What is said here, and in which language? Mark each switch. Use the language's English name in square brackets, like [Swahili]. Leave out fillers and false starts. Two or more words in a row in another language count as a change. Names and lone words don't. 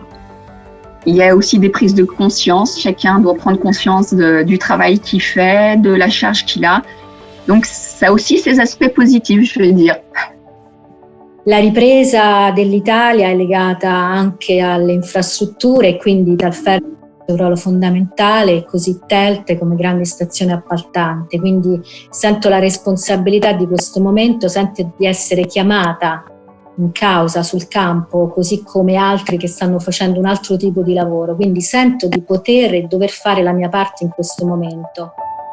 [French] Il y a aussi des prises de conscience, chacun doit prendre conscience du travail qu'il fait, de la charge qu'il a, donc ça a aussi ses aspects positifs, je vais dire. [Italian] La ripresa dell'Italia è legata anche alle infrastrutture e quindi dal ferro un ruolo fondamentale, così TELT come grande stazione appaltante, quindi sento la responsabilità di questo momento, sento di essere chiamata in causa sul campo, così come altri che stanno facendo un altro tipo di lavoro, quindi sento di poter e dover fare la mia parte in questo momento.